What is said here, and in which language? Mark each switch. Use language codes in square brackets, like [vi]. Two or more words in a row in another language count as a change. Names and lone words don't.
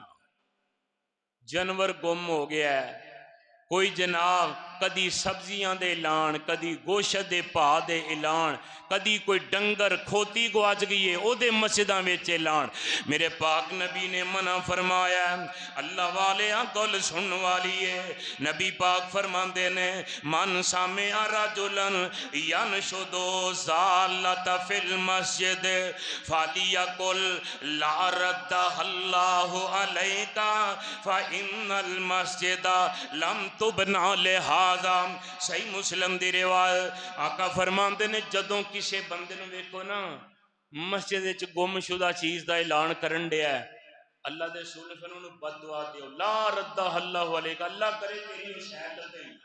[pa] جانور گم ہو گیا ہے، کوئی جناب کدی سبزیاں دے اعلان، کدی گوشت دے بھاؤ دے اعلان، کدی کوئی ڈنگر کھوتی گواچ گئی ہے اودے مسجداں وچ اعلان. میرے پاک نبی نے منع فرمایا. اللہ والے گل سن والی ہے، نبی پاک فرماندے نے [ar] من سمع رجلا ينشد ضالة في المسجد فليقل لا ردها الله عليك فإن المسجد لم تبن لهذا. [pa] صحیح مسلم دی روایت آقا فرماندے نے جدوں کسی بندے نوں ویکھو نا مسجد وچ گمشدہ چیز کا اعلان کرن دیا، اللہ دے رسول فیر انہوں نے بددعا دیو [ar] لا ردها الله عليك, [pa] اللہ کرے تیری شاید دے.